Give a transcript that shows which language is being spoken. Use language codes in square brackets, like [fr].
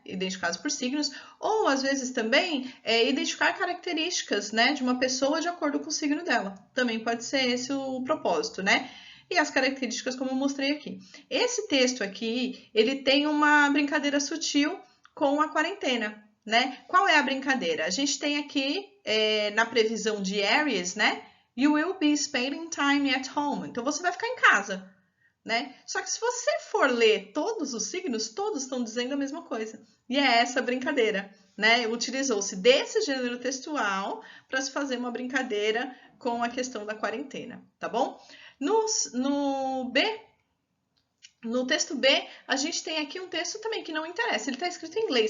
[pt] Identificados por signos, ou às vezes também identificar características, né, de uma pessoa de acordo com o signo dela. Também pode ser esse o propósito, né? E as características como eu mostrei aqui. Esse texto aqui, ele tem uma brincadeira sutil com a quarentena, né? Qual é a brincadeira? A gente tem aqui na previsão de Aries, né? [en] You will be spending time at home. [pt] Então você vai ficar em casa, né? Só que se você for ler todos os signos, todos estão dizendo a mesma coisa. E é essa brincadeira, né? Utilizou-se desse gênero textual para se fazer uma brincadeira com a questão da quarentena, tá bom? No B, no texto B, a gente tem aqui um texto também que não interessa. Ele está escrito em inglês.